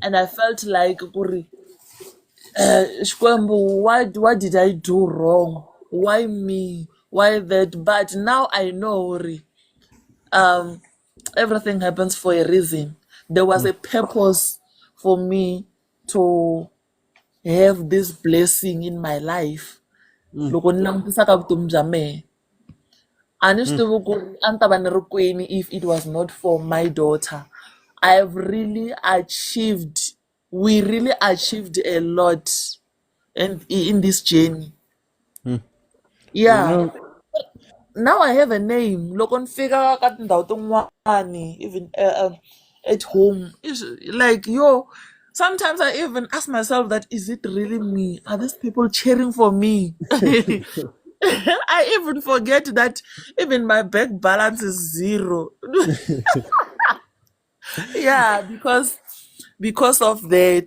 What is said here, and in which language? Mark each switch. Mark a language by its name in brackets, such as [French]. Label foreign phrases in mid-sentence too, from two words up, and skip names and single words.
[English] and I felt like, Shkwembu, what did I do wrong? Why me? Why that? But now I know, um, everything happens for a reason. There was mm, a purpose for me to have this blessing in my life. mm, [Tsonga] Loko ni langutisa ka vutomi bya mehe, a ni swi mm, tivi ku ri a ni ta va ni ri kwini [English] if it was not for my daughter. I've really achieved, we really achieved a lot in this journey. mm. You Yeah. know, Now I have a name. [Tsonga] Loko ni fika ka tindhawu tin'wani, [English] even at home, it's like yo. Sometimes I even ask myself that is it really me? Are these people cheering for me? I even forget that even my bank balance is zero. Yeah, because of that.